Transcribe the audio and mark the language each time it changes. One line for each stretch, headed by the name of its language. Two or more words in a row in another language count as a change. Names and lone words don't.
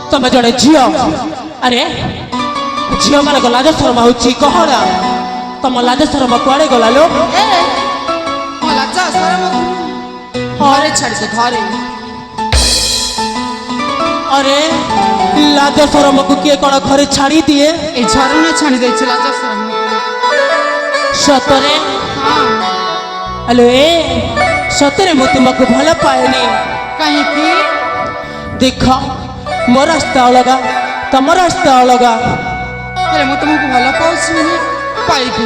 Odia: ଜଣେ ଝିଅ ଆରେ ଝିଅ ମାନଙ୍କ ଲାଜ ଶରମ ହଉଛି କହନା ତମ ଲାଜ ଶରମ କୁଆଡେ ଗଲା ଲୋ ଏ ମୋ ଲାଜ ସରମ ଘରେ ଛାଡ଼ିଦେ ଘରେ ଆରେ ଲାଜ ଶରମକୁ କିଏ କଣ ଘରେ ଛାଡି ଦିଏ
Bangla: এই ঝরনা ছাড়ি দিয়েছে লাজ ସରମ
Odia: ସତରେ ହଁ ଆଲୋ ଏ ସତରେ ମୁଁ ତୁମକୁ ଭଲ ପାଏନି କାହିଁକି ଦେଖ ମୋ ରାସ୍ତା ଅଲଗା ତମ ରାସ୍ତା ଅଲଗା ହେଲେ ମୁଁ ତୁମକୁ ଭଲ ପାଉଛି ମାନେ ପାଇବି